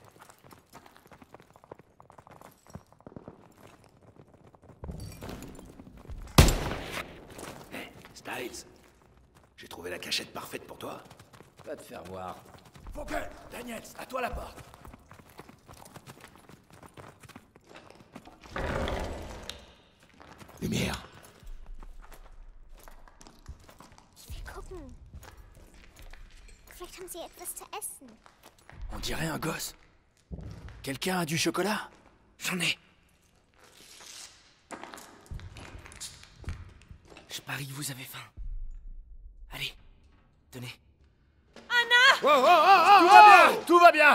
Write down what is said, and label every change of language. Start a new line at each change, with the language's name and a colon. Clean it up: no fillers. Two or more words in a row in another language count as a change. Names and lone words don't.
French: Styles, j'ai trouvé la cachette parfaite pour toi. Va te faire voir. Faut que... Daniels, à toi la porte. Lumière.
German: Ich will gucken. Vielleicht haben sie etwas zu essen.
French: On dirait un gosse. Quelqu'un a du chocolat? J'en ai. Je parie que vous avez faim. Allez, tenez. Anna! Tout va bien! Tout va bien!